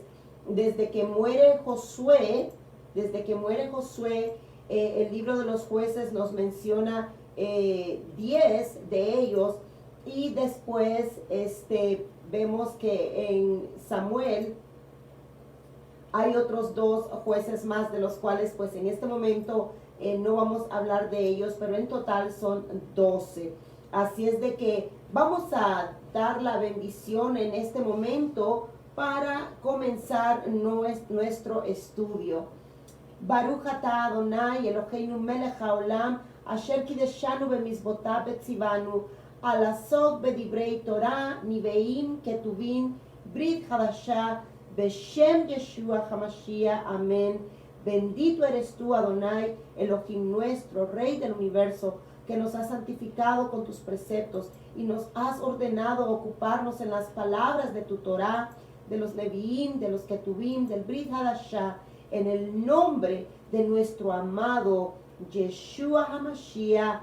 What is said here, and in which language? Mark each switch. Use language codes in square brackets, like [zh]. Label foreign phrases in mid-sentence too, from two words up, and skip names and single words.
[es] Desde que muere Josué, el libro de los jueces nos menciona 10 de ellos, y después vemos que en Samuel hay otros 2 jueces más, de los cuales pues en este momento no vamos a hablar de ellos, pero en total son 12. Así es de que vamos a dar la bendición en este momento para comenzar nuestro estudio. [he] ברוך אתה אדוני אלוהינו מלך העולם אשר קדשנו במצוותיו וציוונו לעסוק בדברי תורה נביאים כתובים ברית חדשה בשם ישוע המשיח. [es] Amén. Bendito eres tú, Adonai, Elohim nuestro, Rey del universo, que nos has santificado con tus preceptos y nos has ordenado ocuparnos en las palabras de tu Torah, de los Leviim, de los Ketuvim, del [he] ברית חדשה, [es] en el nombre de nuestro amado Yeshua HaMashiach.